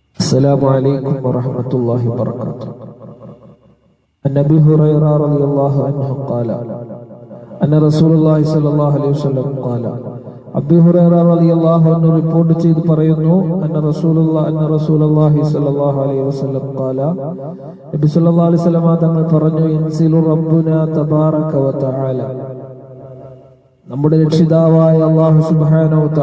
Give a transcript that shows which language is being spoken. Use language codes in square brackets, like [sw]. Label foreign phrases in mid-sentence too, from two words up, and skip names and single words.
[ar] السلام عليكم ورحمة الله وبركاته. عن أبي هريرة رضي الله عنه قال أن رسول الله صلى الله عليه وسلم قال أبي هريرة رضي الله عنه [ml] റിപ്പോർട്ട് ചെയ്തു പറയുന്നു [ar] أن رسول الله صلى الله عليه وسلم قال نبي صلى الله عليه وسلم തങ്ങൾ പറഞ്ഞു ينزل ربنا تبارك وتعالى [ml] നമ്മുടെ രക്ഷിതാവായ അല്ലാഹു [ar] سبحانه و